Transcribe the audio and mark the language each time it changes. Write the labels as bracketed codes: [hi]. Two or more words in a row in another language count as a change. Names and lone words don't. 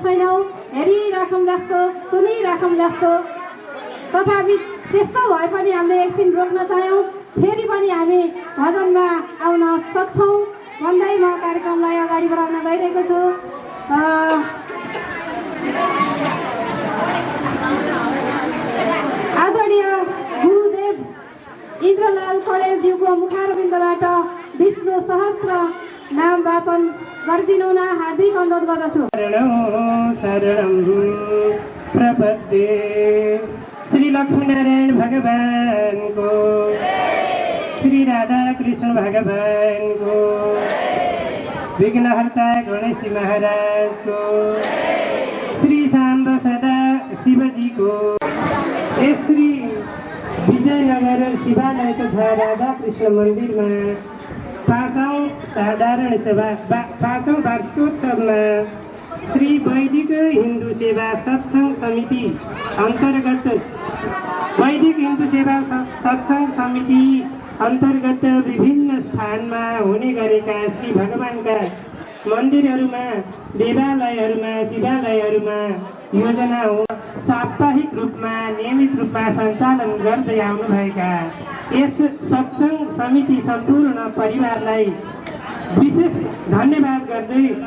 [ne] सुन्छौँ, हेरिराखौँ जस्तो, सुनिराखौँ जस्तो। तथापि त्यस्तो भए पनि हामीले एकछिन रोक्न चाह्यौँ, फेरि पनि हामी भजनमा आउन सक्छौँ भन्दै म कार्यक्रमलाई अगाडि बढाउन गइरहेको छु। आदरणीय गुरुदेव इन्द्रलाल पौडेलज्यूको मुखारविन्दबाट विष्णु सहस्र नाम वाचन गरिदिनु हुन हार्दिक अनुरोध गर्दछु। [sa] शरणं प्रपद्ये [ne] श्री लक्ष्मीनारायण भगवानको, श्री राधा कृष्ण भगवानको, विघ्नहर्ता गणेश महाराजको, श्री शाम्ब सदा शिवजीको, श्री विजयनगर शिवालय तथा राधा कृष्ण मन्दिरमा पाँचौं साधारण सभा पाँचौं वार्षिकोत्सवमा श्री वैदिक हिन्दू सेवा सत्सङ्ग समिति अन्तर्गत वैदिक हिन्दू सेवा सत्सङ्ग समिति अन्तर्गत विभिन्न स्थानमा हुने गरेका श्री भगवानका मन्दिरहरूमा, देवालयहरूमा, शिवालयहरूमा योजना हो साप्ताहिक रूपमा नियमित रूपमा सञ्चालन गर्दै आउनुभएका यस सत्सङ्ग समिति सम्पूर्ण परिवारलाई विशेष धन्यवाद गर्दै